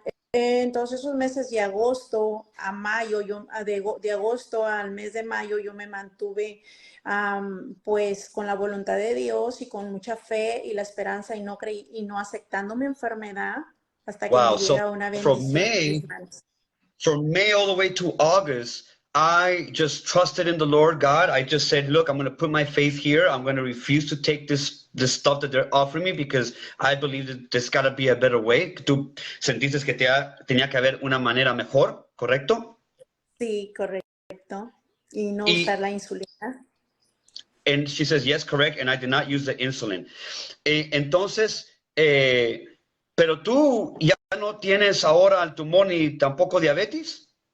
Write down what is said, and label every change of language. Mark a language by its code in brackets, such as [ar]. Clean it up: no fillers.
[es] Entonces esos meses de agosto a mayo, de agosto al mes de mayo, yo me mantuve pues con la voluntad de Dios y con mucha fe y la esperanza y no aceptando mi enfermedad hasta que me llega una bendición. [en] From May all the way to August, I just trusted in the Lord God. I just said, look, I'm going to put my faith here. I'm going to refuse to take this stuff that they're offering me because I believe that there's got to be a better way. [es] Tú sentiste que tenía que haber una manera mejor, ¿correcto? Sí, correcto. Y no usar la insulina. [en] And she says, yes, correct. And I did not use the insulin. [es] Entonces, pero tú ya no tienes ahora el tumor ni tampoco diabetes.